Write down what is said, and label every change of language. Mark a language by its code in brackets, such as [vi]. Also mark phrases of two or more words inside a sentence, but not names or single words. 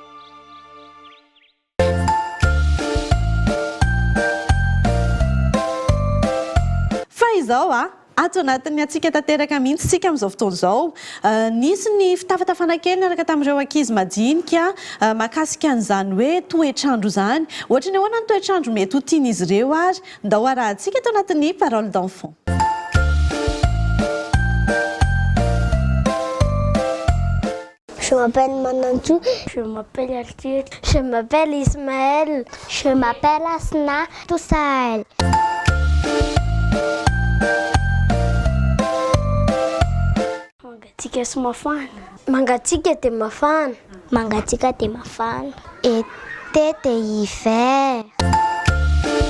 [mg] Fa izao ato anatin'ny atsika tanteraka mihitsy sika amin'izao fotoana izao. Nisy ny fitafitafana kely niaraka tamin'ireo ankizy madinika mahakasika an'izany hoe toetrandro zany. Ohatra ny ahoana ny toetrandro mety ho tian'izy ireo ary ndao arahantsika ato anatin'ny [fr] parole d'enfant. Je m'appelle Manantou. Je m'appelle Arthur. Je m'appelle Ismaël. Je m'appelle Asna Toussaël. [mg] Mangatsika sy mafana. Mangatsika dia mafana. Mangatsika dia mafana. [fr] Été dia hiver.